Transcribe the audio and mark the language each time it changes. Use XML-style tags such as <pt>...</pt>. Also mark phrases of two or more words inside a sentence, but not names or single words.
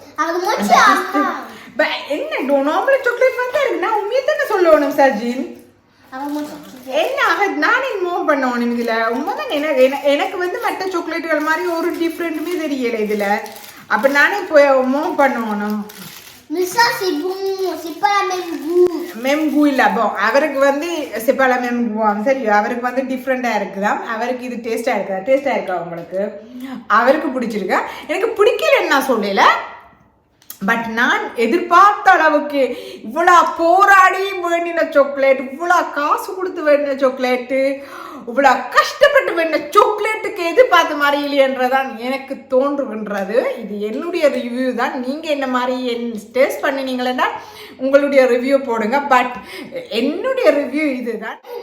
<ta>என்ன நார்மல் சாக்லேட் மாதிரி தான் இருக்கு நான் உண்மையை தானே சொல்லணும் சஜின் என்ன நானே மூவ் பண்ணணும் இதுல உண்மைதான் எனக்கு வந்து மற்ற சாக்லேட்டுகள் மாதிரி ஒரு டிஃப்ரெண்ட்டுமே தெரியல இதுல அப்ப நானே போய் மூவ் பண்ணணும்</ta> <fr>Mais ça c'est bon, c'est pas la même goût. Même goût</fr> <ta>இல்ல bon அவருக்கு வந்து</ta> <fr>c'est pas la même goût</fr> <ta>சரி அவருக்கு வந்து டிஃபரண்டா இருக்குதா அவருக்கு இது டேஸ்டா இருக்கா உங்களுக்கு அவருக்கு பிடிச்சிருக்கா எனக்கு பிடிக்கலன்னு நான் சொல்லல பட் நான் எதிர்பார்த்த அளவுக்கு இவ்வளோ போராடி வேண்டின சாக்லேட் இவ்வளோ காசு கொடுத்து வேண்டின சாக்லேட்டு இவ்வளோ கஷ்டப்பட்டு வேண்டின சாக்லேட்டுக்கு எதிர்பார்த்த மாதிரி இல்லையன்றதான் எனக்கு தோன்றுகின்றது இது என்னுடைய ரிவ்யூ தான் நீங்கள் என்ன மாதிரி டேஸ்ட் பண்ணினீங்களா உங்களுடைய ரிவ்யூ போடுங்க பட் என்னுடைய ரிவ்யூ இதுதான்</ta>